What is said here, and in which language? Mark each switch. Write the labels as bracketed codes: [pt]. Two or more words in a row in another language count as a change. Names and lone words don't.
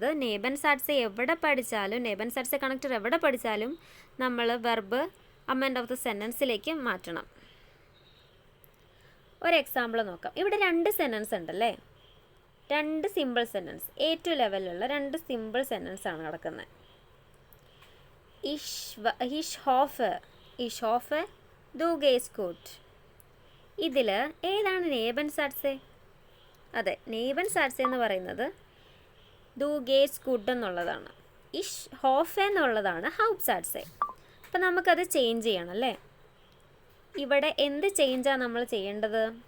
[ml] നേബൻസാറ്റ്സ് എവിടെ പഠിച്ചാലും, നേബൻസാറ്റ്സ് കണക്ടർ എവിടെ പഠിച്ചാലും നമ്മൾ [en] verb am end of the sentence [ml] മാറ്റണം. ഒരു എക്സാമ്പിൾ നോക്കാം. ഇവിടെ 2 സെൻറ്റൻസ് ഉണ്ടല്ലേ, 2 [en] simple sentence, [ml] A2 ലെവലിലുള്ള 2 [en] simple sentence [ml] ആണ് കിടക്കുന്നത്. [de] Ich hoffe, du gehst gut. [ml] ഇതിൽ ഏതാണ് നേബൻസാറ്റ്സ്? അതെ, നേബൻസാറ്റ്സ് എന്ന് പറയുന്നത് [de] du gehts gut [ml] എന്നുള്ളതാണ്. [de] ich hoff [ml] എന്നുള്ളതാണ് ഹൗപ്സാറ്റ്സ്. അപ്പം നമുക്കത് ചേഞ്ച് ചെയ്യണം അല്ലേ. ഇവിടെ എന്ത് ചേഞ്ചാണ് നമ്മൾ ചെയ്യേണ്ടത്?